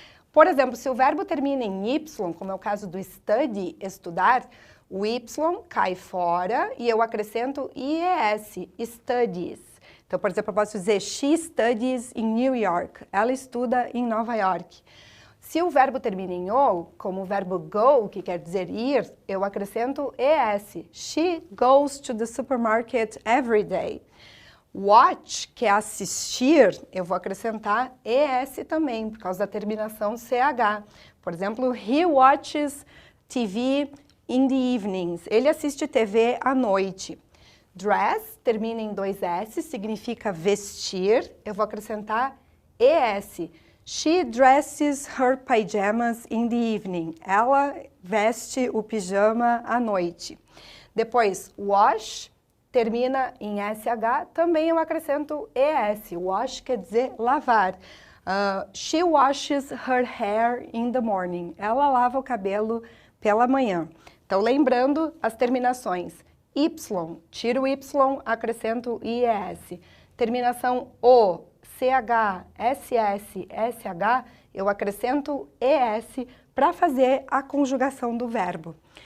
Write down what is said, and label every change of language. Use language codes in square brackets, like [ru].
[pt] Por exemplo, se o verbo termina em Y, como é o caso do study, estudar, o Y cai fora e eu acrescento IES, studies. Então, por exemplo, eu posso dizer [en] she studies in New York. [pt] Ela estuda em Nova York. Se o verbo termina em O, como o verbo go, que quer dizer ir, eu acrescento ES. [en] She goes to the supermarket every day. [pt] Watch, que é assistir, eu vou acrescentar ES também, por causa da terminação CH. Por exemplo, [en] he watches TV in the evenings. [pt] Ele assiste TV à noite. Dress termina em dois S, significa vestir. Eu vou acrescentar ES. [en] She dresses her pajamas in the evening. [pt] Ela veste o pijama à noite. Depois, wash termina em SH, também eu acrescento ES. Wash quer dizer lavar. [en] She washes her hair in the morning. [pt] Ela lava o cabelo pela manhã. Então, lembrando as terminações. Y, tiro o Y, acrescento IES. Terminação O, CH, SS, SH, eu acrescento ES para fazer a conjugação do verbo.